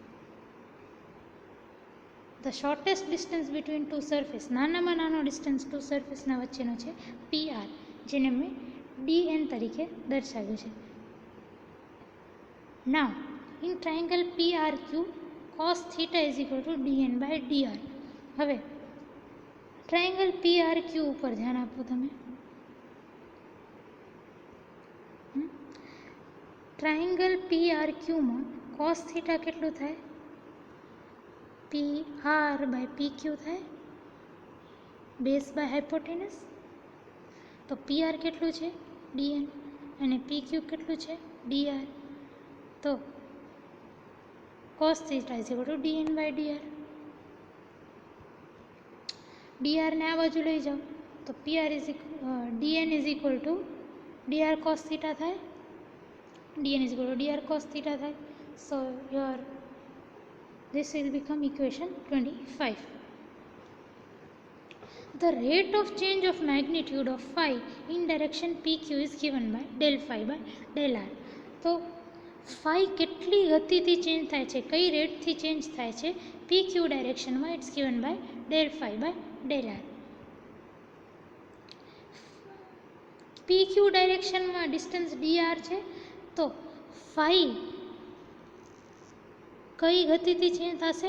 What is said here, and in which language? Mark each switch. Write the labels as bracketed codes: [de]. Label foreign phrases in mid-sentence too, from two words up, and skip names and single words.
[en] the shortest distance between two surface, [gu] નાનામાં નાનો [en] distance two surfaceના [gu] વચ્ચેનો છે પી આર, જેને મેં ડી એન તરીકે દર્શાવ્યું છે. [en] now in triangle P R Q cos theta is equal to dn by dr. [gu] હવે [en] triangle P R Q [gu] ઉપર ધ્યાન આપો તમે. [en] triangle P R Qમાં cos theta [gu] કેટલું થાય? [en] P R by P Q થાય, base by hypotenuse. [gu] તો પી આર કેટલું છે? ડીએન. [en] અને પી ક્યુ [gu] કેટલું છે? [en] ડીઆર. તો cos theta is equal to dn by dr. dr [gu] ને આ બાજુ લઈ જાઓ તો [en] pr is dn is equal to dr cos theta થાય, dn is equal to dr cos theta થાય. So your this will become equation 25. The rate of change of magnitude of phi in direction pq is given by del phi by del r. [gu] તો ફાઈ કેટલી ગતિથી ચેન્જ થાય છે, કઈ રેટથી ચેન્જ થાય છે પી ક્યુ ડાયરેક્શનમાં, [en] it's given by del phi by del r. [gu] પી ક્યુ ડાયરેક્શનમાં ડિસ્ટન્સ ડી આર છે, તો ફાઈ કઈ ગતિથી ચેન્જ થશે?